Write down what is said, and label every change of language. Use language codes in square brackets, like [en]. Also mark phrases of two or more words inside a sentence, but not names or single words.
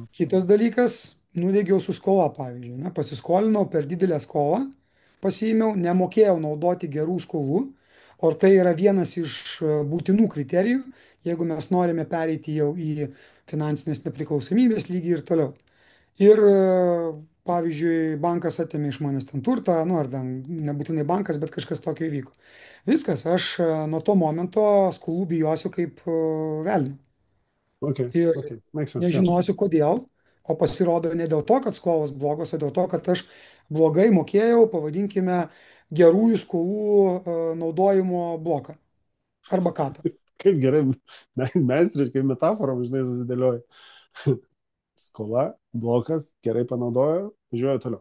[lt] Kitas dalykas, nudegiau su skola, pavyzdžiui, ne, pasiskolinau per didelę skolą, pasiėmiau, nemokėjau naudoti gerų skolų, o tai yra vienas iš būtinų kriterijų, jeigu mes norime pereiti jau į finansinės nepriklausomybės lygį ir toliau. Ir, pavyzdžiui, bankas atėmė iš manęs ten turtą, nu ar ten nebūtinai bankas, bet kažkas tokio įvyko. Viskas, aš nuo to momento skolų bijosiu kaip velnio [en] Okay. [lt] ir [en] Okay. Makes sense. Yeah. [lt] nežinosiu kodėl, o pasirodo ne dėl to, kad skolos blogos, o dėl to, kad aš blogai mokėjau, pavadinkime, gerųjų skolų naudojimo bloką arba katą. Kaip gerai, meistriškai metaforom, žinai, susidėlioja. Skola, blokas, gerai panaudojo, važiuoju toliau.